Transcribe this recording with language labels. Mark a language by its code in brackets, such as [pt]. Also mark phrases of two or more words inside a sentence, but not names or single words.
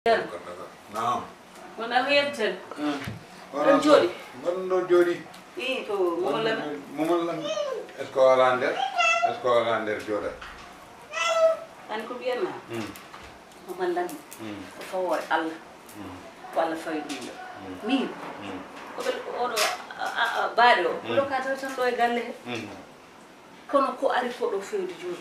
[ff] Naam. Wona yebten. Ɗon jooɗi. Gonɗo jooɗi. I to Momol Lam. [fr] Est ce que [ff] wala nder? [fr] Est ce que [ff] wala nder jooɗa? an ko mbiyatma. Momol Lam. Ko fawoore Allah. Ko Allah fawi ɗum ɗo. Min. Oɗo baaɗe o. Oɗo ka taw tan ɗo e galle he. Kono ko ari ko ɗo fewde jooni.